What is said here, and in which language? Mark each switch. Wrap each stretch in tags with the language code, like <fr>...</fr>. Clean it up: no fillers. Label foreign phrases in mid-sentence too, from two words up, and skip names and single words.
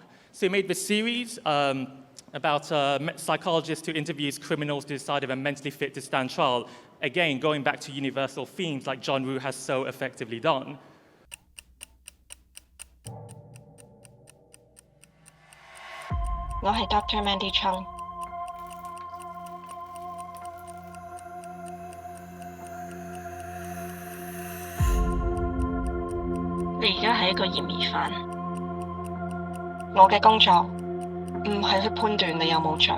<en>So we made this series about a psychologist who interviews criminals to decide if they're mentally fit to stand trial. Again, going back to universal themes like John Woo has so effectively done. I'm Dr. Mandy Chung.</en> <yue>你而家係一個嫌疑犯。我嘅工作唔係去判斷你有冇罪。</yue>